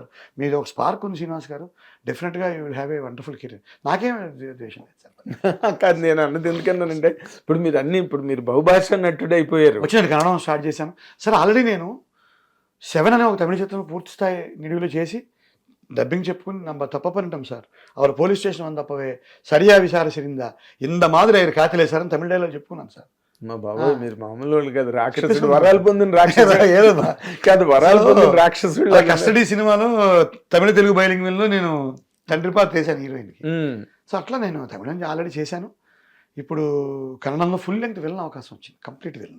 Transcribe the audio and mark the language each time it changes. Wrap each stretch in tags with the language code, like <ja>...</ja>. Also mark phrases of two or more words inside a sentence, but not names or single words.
<te>మీది ఒక స్పార్క్ ఉంది శ్రీనివాస్ గారు, డెఫినెట్గా</te> <en>you will have a wonderful career.</en> <te>నాకేం ద్వేషం లేదు సార్. కాదు, నేను అన్నది ఎందుకన్నానంటే ఇప్పుడు మీరు బహుభాష నటుడు అయిపోయారు. వచ్చినట్టు కన్నడం స్టార్ట్ చేశాను సార్. ఆల్రెడీ నేను 7 అనే ఒక తమిళ చిత్రం పూర్తి స్థాయి నిడివిలో చేసి డబ్బింగ్ చెప్పుకుని</te> <ta>நம்ம தப்ப பண்ணிட்டோம் சார், அவர் போலீஸ் ஸ்டேஷன் வந்தப்பவே சரியா விசாரிச்சிருந்தா இந்த மாதிரி</ta> <te>ఆయన కాతలే సార్ అని తమిళ డైలాగ్ చెప్పుకున్నాను సార్. మా బాబాయ్ మీరు మామూలు వాళ్ళు కాదు, రాక్షసుడు, వరాలు పొందిన రాక్షసుడు కాదు, వరాలు పొందిన రాక్షసుడు. కస్టడీ సినిమాలో తమిళ తెలుగు బైలింగ్వల్లో నేను తండ్రి పాత్ర వేసాను హీరోయిన్కి. సో అట్లా నేను తమిళ నుంచి ఆల్రెడీ చేశాను. ఇప్పుడు కన్నడంలో</te> <en>full length</en> <te>వెళ్ళిన అవకాశం వచ్చింది, కంప్లీట్ వెళ్ళిన.</te>